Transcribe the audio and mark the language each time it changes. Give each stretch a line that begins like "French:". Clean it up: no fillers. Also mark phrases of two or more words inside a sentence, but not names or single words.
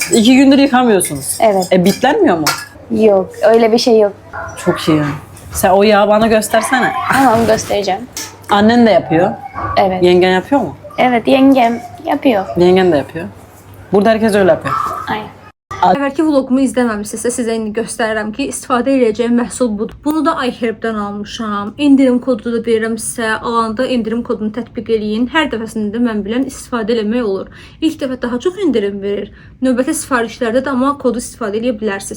Turkish: 2 gündür yıkamıyorsunuz. Evet. Bitlenmiyor mu? Yok. Öyle bir şey yok. Çok iyi. Sen o yağı bana göstersene. Tamam, göstereceğim. Annen de yapıyor. Evet. Yengen yapıyor mu? Evet, yengem yapıyor. Yengen de yapıyor. Burada herkes öyle yapıyor. Aynen.
Azerbaijani: Əvvəlki vlogumu izləməmisinizsə sizə indi göstərirəm ki, istifadə edəcəyim məhsul budur. Bunu da iHerb-dən almışam. İndirim kodu da verirəm sizə. Alanda indirim kodunu tətbiq eləyin. Hər dəfəsində də mən bilən istifadə eləmək olur. İlk dəfə daha çox indirim verir. Növbəti sifarişlərdə də amma kodu istifadə edə bilərsiniz.